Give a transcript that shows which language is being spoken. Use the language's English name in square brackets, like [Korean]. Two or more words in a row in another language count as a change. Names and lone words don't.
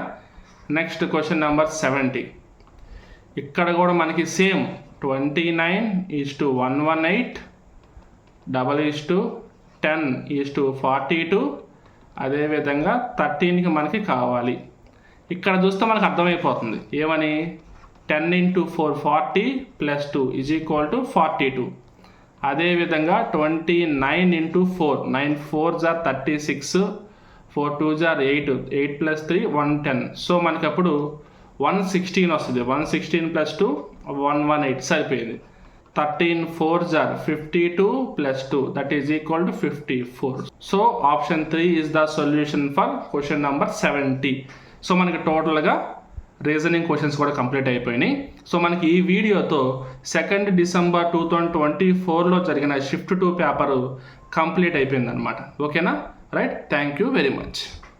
[English] next question number [Telugu] 70. ఇక్కడ కూడా మనకి సేమ్ 29:118, 10:42. అదేవిధంగా 13కి మనకి కావాలి. ఇక్కడ చూస్తే మనకు అర్థమైపోతుంది ఏమని, 10 × 4 40 + 2 = 42. అదేవిధంగా 29 × 4 [English] 9 4s are 36, 4 2s are 8, [Telugu] 8 + 3 110. సో మనకి అప్పుడు 116 వస్తుంది. 116 + 2 118 సరిపోయింది. [English] 13 4s are 52 + 2 that is equal to 54. so option 3 is the solution for question number 70. [Telugu] సో మనకి టోటల్గా [English] reasoning questions [Telugu] కూడా కంప్లీట్ అయిపోయినాయి. సో మనకి ఈ వీడియోతో 2 December 2024లో జరిగిన షిఫ్ట్ 2 పేపరు కంప్లీట్ అయిపోయింది అనమాట. ఓకేనా. రైట్. [English] thank you very much.